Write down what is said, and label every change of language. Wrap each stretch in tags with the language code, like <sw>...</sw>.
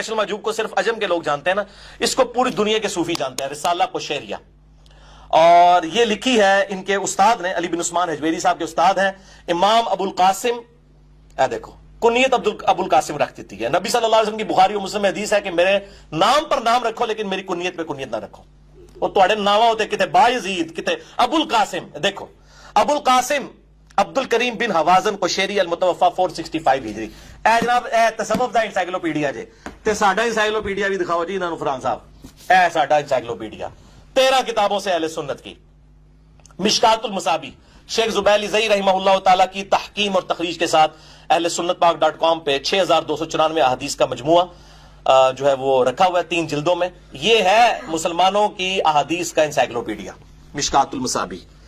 <ur>کشف المحجوب کو صرف عجم کے لوگ جانتے ہیں نا، اس کو پوری دنیا کے صوفی جانتے ہیں، رسالہ قشیریہ. اور یہ لکھی ہے ان کے استاد نے، علی بن عثمان حجویری صاحب کے استاد ہیں امام ابو القاسم. دیکھو کنیت ابو القاسم رکھ دیتی ہے. نبی صلی اللہ علیہ وسلم کی بخاری و مسلم میں حدیث ہے کہ میرے نام پر نام رکھو لیکن میری کنیت پہ کنیت نہ رکھو. وہ تھوڑے نام ہوتے کتے بایزید کتے ابو القاسم. دیکھو ابو القاسم عبد الکریم بن حوازن قشیری المتوفا 465 ہجری.</ur> <pa>اے جناب اے تصوف دا انسائکلوپیڈیا جے تے ساڈا انسائکلوپیڈیا بھی دکھاؤ جی انہاں نوں فرحان صاحب. اے ساڈا</pa> <ur>انسائکلوپیڈیا 13 کتابوں سے اہل سنت کی. مشکات المصابیح شیخ زبیل زئی رحمہ اللہ تعالی کی تحقیم اور تخریج کے ساتھ اہل سنت پاک.com پہ 6294 احادیث کا مجموعہ جو ہے وہ رکھا ہوا ہے 3 جلدوں میں. یہ ہے مسلمانوں کی احادیث کا انسائکلوپیڈیا مشکات المصابیح.</ur>